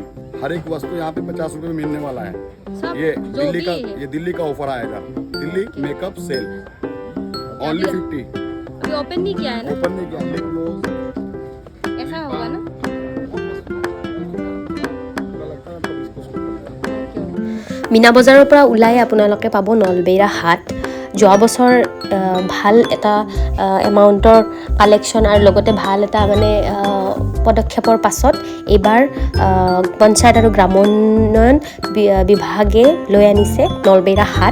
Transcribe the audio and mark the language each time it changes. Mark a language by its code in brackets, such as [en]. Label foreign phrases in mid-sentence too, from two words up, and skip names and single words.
[hi] हर एक वस्तु यहाँ पे 50 रुपये में मिलने वाला है। ये दिल्ली का ऑफर आएगा, दिल्ली [en] makeup sale only [hi] 50। अभी ओपन नहीं किया है ना? ओपन नहीं किया, [en] lip gloss [hi] ऐसा होगा ना? [as] মীনা বজাৰৰ পৰা ওলাই আপোনালোকে পাব নলবেইৰা হাট। যোৱা বছৰ ভাল এটা এমাউণ্টৰ কালেকশ্যন আৰু লগতে ভাল এটা মানে পদক্ষেপৰ পাছত এইবাৰ পঞ্চায়ত আৰু গ্ৰামোন্নয়ন বিভাগে লৈ আনিছে নলবেইৰা হাট।